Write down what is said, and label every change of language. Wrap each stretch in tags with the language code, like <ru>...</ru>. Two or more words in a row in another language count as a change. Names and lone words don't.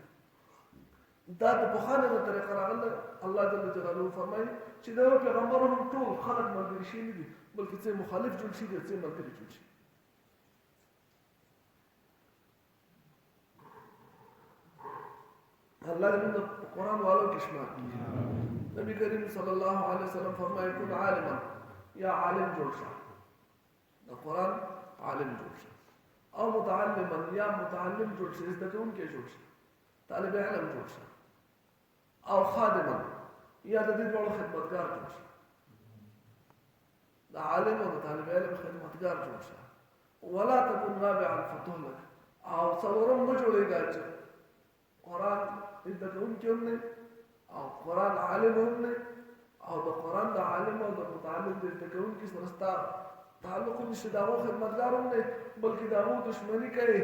<ps>دا د پخوانۍ د طریقه راغله. الله</ps> <ar>جل جلاله</ar> <ps>فرمایي چې د پیغمبر هم ټول خلک ملګري شي نه دي، بلکې څه مخالف جوړ شي دي، څه ملګري جوړ شي. الله دې موږ په قرآن والو کې شمار کړي. نبی کریم</ps> <ar>صلی الله علیه وسلم</ar> <ps>فرمایي</ps> <ar>کن عالما</ar> <ps>یا عالم جوړ شه، د قرآن عالم جوړ شه، او متعلما یا متعلم جوړ شه، زده کوونکی جوړ شه، طالب علم جوړ شه، او خادما یا د دې ډول خدمتګار جوړ شه. د عالم او د طالب علم خدمتګار جوړ شه.</ps> <ar>ولا تكن رابعا فتهلك،</ar> <ps>او څلورم مه جوړېږه چې قرآن زده کوونکی هم نه او قرآن عالم هم نه، او د قرآن د عالم او د متعلم د زده کوونکي سره ستا تعلق نشته، د هغو خدمتګار هم نه، بلکې د هغو دښمني کوې.</ps>